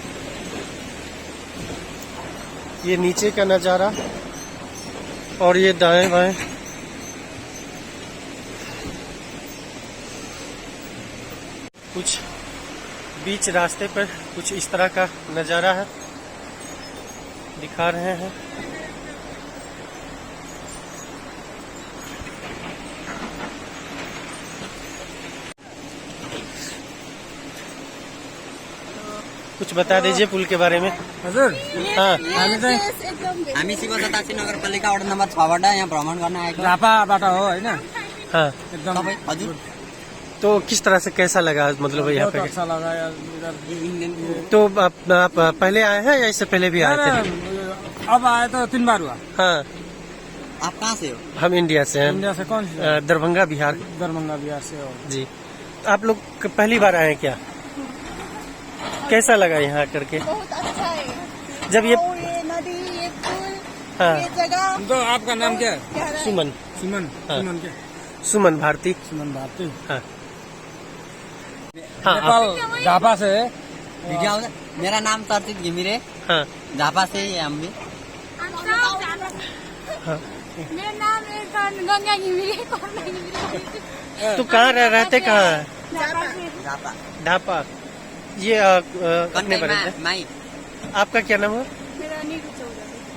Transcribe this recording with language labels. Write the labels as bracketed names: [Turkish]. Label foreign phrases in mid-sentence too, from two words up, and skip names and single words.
[Hindi] ये नीचे का नज़ारा और ये दाएं बाएं कुछ बीच रास्ते पर कुछ इस तरह का नज़ारा है, दिखा रहे हैं। कुछ बता दीजिए पुल के बारे में। [Nepali] हजुर [Hindi] हाँ, [Nepali] हामी शिवशतासी नगरपालिका वडा नम्बर 6बाट यहाँ भ्रमण गर्न आएको। झापाबाट हो होइन? [Hindi] हाँ। एकदम [Nepali] हजुर [Hindi] तो किस तरह से कैसा लगा मतलब यहाँ बहुत पे? अच्छा लगा यार इधर। तो आप पहले आए हैं या इससे पहले भी आए थे? अब आए तो 3 बार हुआ। हाँ। आप कहाँ से हो? हम इंडिया से हैं। इंडिया से कौन से? दरभंगा बिहार। दरभंगा बिहार से हो। जी। आप लोग पहली बार आए हैं क्या? कैसा लगा यहाँ करके? बहुत अच्छा है। जब ये नदी, ये पुल, हाँ। ये जगह। तो आपका नाम क्या है? क्या है? सुमन। सुमन हाँ। सुमन क्या सुमन भारती। सुमन भारती हाँ हाँ नेपाल झापा से है। [Nepali] वीडियो आउँछ। [Hindi] मेरा नाम चर्चित घिमिरे, हाँ झापा से ही है हम भी। मेरा नाम है गंगा घिमिरे, करुणा घिमिरे। तो कहाँ रहते कहाँ है? झापा ढापा। ये अपने बारे में माई। आपका क्या नाम है? मेरा नीरू चौधरी।